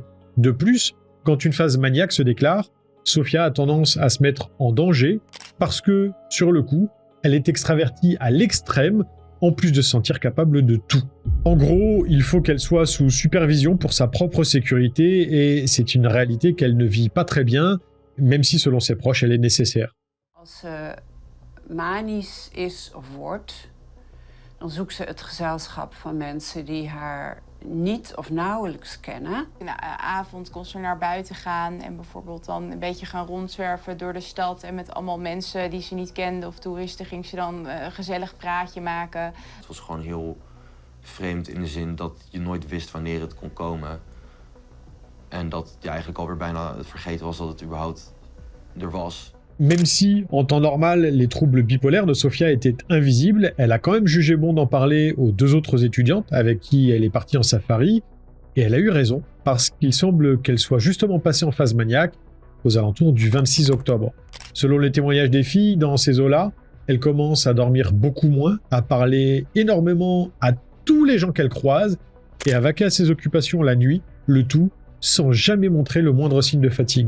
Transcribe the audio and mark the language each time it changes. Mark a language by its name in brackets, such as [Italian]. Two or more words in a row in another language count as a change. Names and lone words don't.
[French] De plus, quand une phase maniaque se déclare, Sofia a tendance à se mettre en danger parce que, sur le coup, elle est extravertie à l'extrême, en plus de se sentir capable de tout. En gros, il faut qu'elle soit sous supervision pour sa propre sécurité et c'est une réalité qu'elle ne vit pas très bien, même si selon ses proches, elle est nécessaire. [Dutch] Als ze manisch is of wordt, dan zoekt ze het gezelschap van mensen die haar niet of nauwelijks kennen. In de avond kon ze naar buiten gaan en bijvoorbeeld dan een beetje gaan rondzwerven door de stad. En met allemaal mensen die ze niet kende of toeristen ging ze dan een gezellig praatje maken. Het was gewoon heel vreemd in de zin dat je nooit wist wanneer het kon komen. En dat je eigenlijk alweer bijna vergeten was dat het überhaupt er was. [French] Même si, en temps normal, les troubles bipolaires de Sofia étaient invisibles, elle a quand même jugé bon d'en parler aux 2 autres étudiantes avec qui elle est partie en safari, et elle a eu raison, parce qu'il semble qu'elle soit justement passée en phase maniaque aux alentours du 26 octobre. Selon les témoignages des filles, dans ces eaux-là, elle commence à dormir beaucoup moins, à parler énormément à tous les gens qu'elle croise, et à vaquer à ses occupations la nuit, le tout sans jamais montrer le moindre signe de fatigue.